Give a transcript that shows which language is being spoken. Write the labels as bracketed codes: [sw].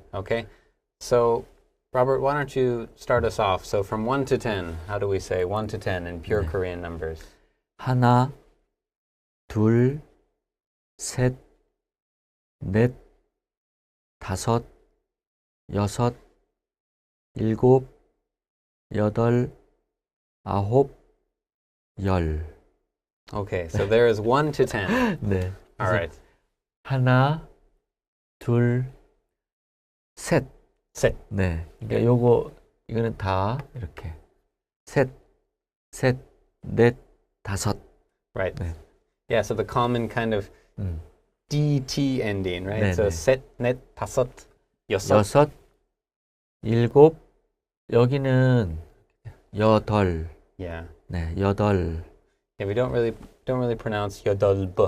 [en] Okay, so Robert, why don't you start us off? So from 1 to 10, how do we say 1 to 10 in pure [ko] 네. [en] Korean numbers? [ko] 하나, 둘, 셋, 넷, 다섯, 여섯, 일곱, 여덟, 아홉, 열. [en] Okay, so there is 1 to 10. [ko] 네. [en] All right. [ko] 하나, 둘, 셋. 셋. 네. 그러니까 이거는 다 이렇게 셋, 넷, 다섯. [en] Right. [ko] 네. [en] Yeah, so the common kind of DT ending, right? [ko] 네, [en] So [ko] 네. 셋, 넷, 다섯, 여섯. 여섯, 일곱, 여기는 여덟. [en] Yeah. [ko] 네, 여덟. [en] Yeah, we don't really pronounce 여덟,